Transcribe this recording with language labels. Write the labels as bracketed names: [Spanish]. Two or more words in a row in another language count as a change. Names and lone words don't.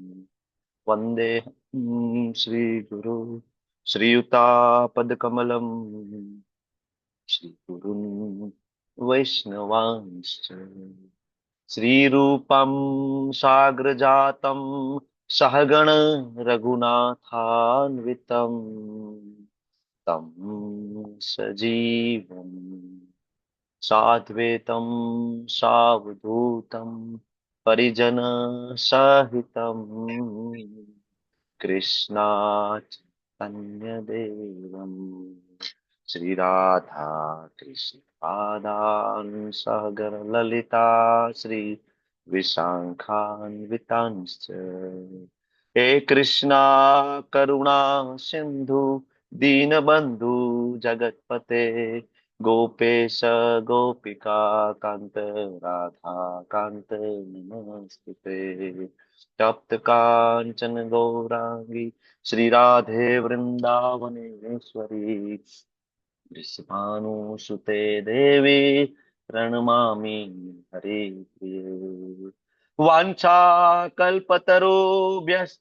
[Sanskrit] वन्देऽहं श्रीगुरु श्रीयुतापदकमलं श्रीगुरुन् वैष्णवांश्च श्रीरूपं साग्रजातं सहगण रघुनाथान्वितं तं सजीवं साद्वैतं सावधूतं परिजनसहितं कृष्णा चैतन्य देवम श्री राधा कृष्ण पादान सहगर ललिता श्री विशाखान्वितांश्च हे कृष्णा करुणा सिंधु दीनबंधु जगतपते गोपेश गोपिका कांत राधा कांत नमस्ते तप्त कांचन गौरांगी श्री राधे वृंदावनेश्वरी वृषभानुसुते देवी प्रणमामि हरे प्रिये वाञ्छा कल्पतरुभ्यश्च